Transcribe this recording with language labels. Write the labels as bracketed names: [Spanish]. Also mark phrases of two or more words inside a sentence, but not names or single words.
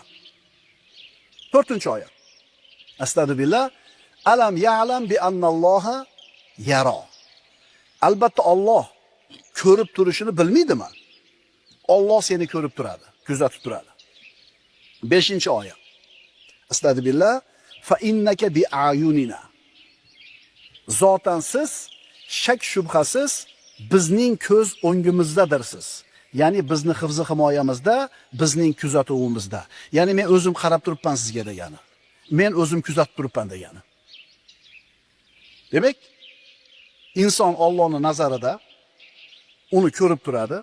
[Uzbek] 4-oyat. Astagfirullah. [Arabic] ألم يعلم بأن الله يرى. [Uzbek] Albatta Alloh ko'rib turishini bilmaydimi? Alloh seni ko'rib turadi, kuzatib turadi. 5-oyat. Astagfirullah. [Arabic] فإنك بأعيننا. [Uzbek] Zotan siz shak shubhasiz bizning ko'z o'ngimizdadirsiz. Ya'ni bizni hifz himoyamizda, bizning kuzatuvimizda. Ya'ni men o'zim qarab turibman sizga degani. Men o'zim kuzatib turibman degani. Demak, inson Allohning nazarida uni ko'rib turadi.